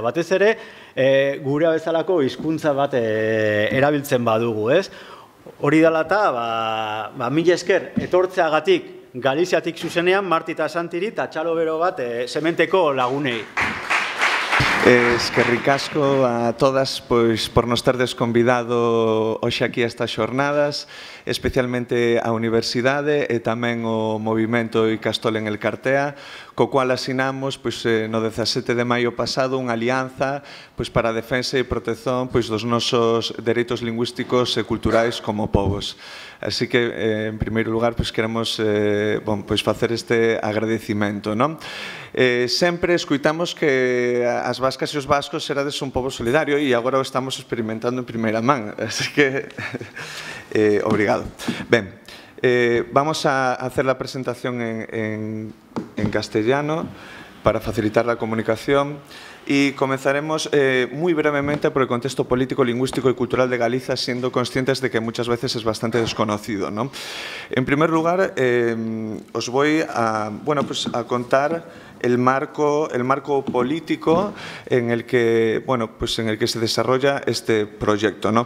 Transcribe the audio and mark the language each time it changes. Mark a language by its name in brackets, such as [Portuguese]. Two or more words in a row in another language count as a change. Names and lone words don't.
[Basque] Batez ere, gure bezalako hizkuntza bat erabiltzen badugu, ez? Hori dela eta, mila esker etortzeagatik Galiziatik zuzenean, Marti eta Santiri, eta txalo bero bat Sementeko lagunei. Eskerrik asko [Galician] a todas por nos terdes convidado hoxe aquí a estas xornadas, especialmente a Universidade e tamén o Movimento Icastol en el Cartea, co cual asinamos no 17 de maio pasado unha alianza para a defensa e protección dos nosos dereitos lingüísticos e culturais como povos. Así que, en primeiro lugar, queremos facer este agradecimento. Sempre escuitamos que as vascas e os vascos serades un pobo solidario e agora o estamos experimentando en primeira man. Así que, obrigado. Ben, [Spanish] vamos a hacer la presentación en castellano para facilitar la comunicación. Y comenzaremos muy brevemente por el contexto político, lingüístico y cultural de Galicia, siendo conscientes de que muchas veces es bastante desconocido, ¿no? En primer lugar, os voy a contar el marco político en el que se desarrolla este proyecto, ¿no?